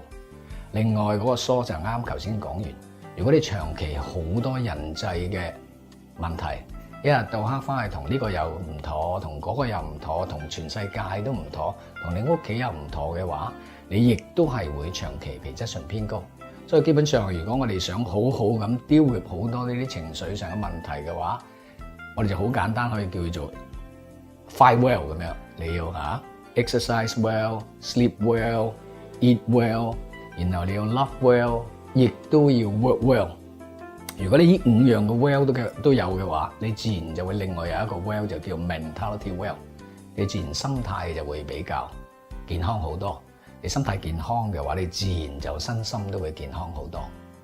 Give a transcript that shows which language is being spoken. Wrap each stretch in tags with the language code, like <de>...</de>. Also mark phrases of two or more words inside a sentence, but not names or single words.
<yue>另外嗰個疏就啱頭先講完，如果你長期好多人際嘅問題，一日到黑翻去同呢個又唔妥，同嗰個又唔妥，同全世界都唔妥，同你屋企又唔妥嘅話，你亦都係會長期皮質醇偏高。所以基本上，如果我哋想好好咁</yue> <en>deal with</en> <yue>好多呢啲情緒上嘅問題嘅話，我哋就好簡單可以叫做</yue> <en>fight well</en> <yue>咁樣。你要</yue> <en>exercise well, sleep well, eat well，</en> <yue>然後你要</yue> <en>love well，</en> <yue>亦都要</yue> <en>work well。</en> <yue>如果你呢五樣嘅 well 都有嘅話，你自然就會另外有一個 well 就叫</yue> <en>mentality well，</en> <yue>你自然心態就會比較健康好多。你心態健康嘅話，你自然就身心都會健康好多。</yue>